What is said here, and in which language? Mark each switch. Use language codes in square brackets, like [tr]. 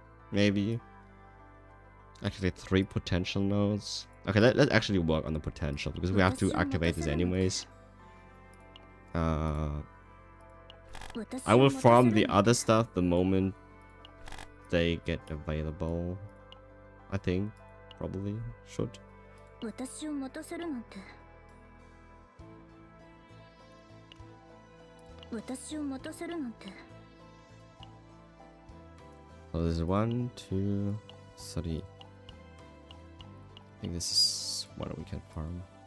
[en] Maybe. Actually, 3 potential nodes. Okay, let's actually work on the potential because we have to activate this anyways. I will farm the other stuff the moment they get available. I think. Probably. Should. [ja] 私を待たせるなんて私を待たせるなんて [en] So this is 1, 2, 3. I think this is what we can farm.